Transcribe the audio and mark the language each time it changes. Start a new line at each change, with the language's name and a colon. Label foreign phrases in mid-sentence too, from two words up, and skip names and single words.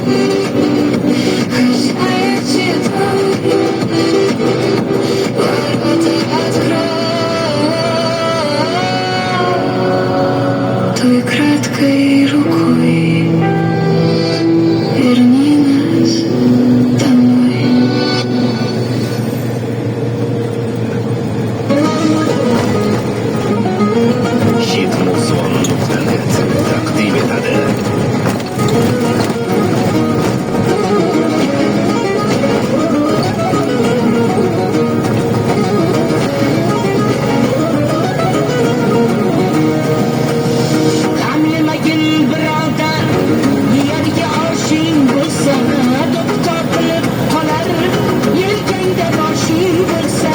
Russian: Хозяин седой, ворота открой той краткой рукой. Верни нас домой.
Uzbek: hitmuson.net taqdim etadi. G'amlamagin birodar, yerga oshing bo'lsa, doktor qilib qolar, yelkangda boshing bo'lsa.